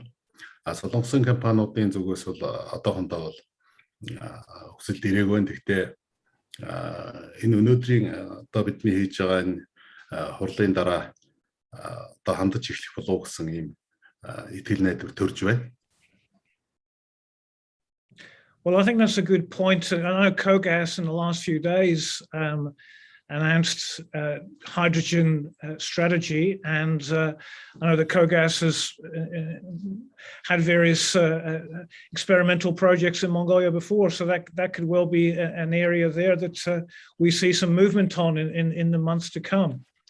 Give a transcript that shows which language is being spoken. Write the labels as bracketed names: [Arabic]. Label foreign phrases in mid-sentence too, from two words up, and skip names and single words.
[Mongolian] Солонгосын компаниудын зүгээс бол одоохондоо бол хүсэлт ирээгүй. Гэхдээ энэ өнөөдрийн одоо бидний хийж байгаа энэ хурлын дараа одоо хандаж эхлэх болов гэсэн ийм итгэл найдвар төрж байна. [English] Well, I think that's a good point. I know KOGAS in the last few days announced hydrogen strategy, and I know that KOGAS has had various experimental projects in Mongolia before, so that could well be an area there that we see some movement on in the months to come.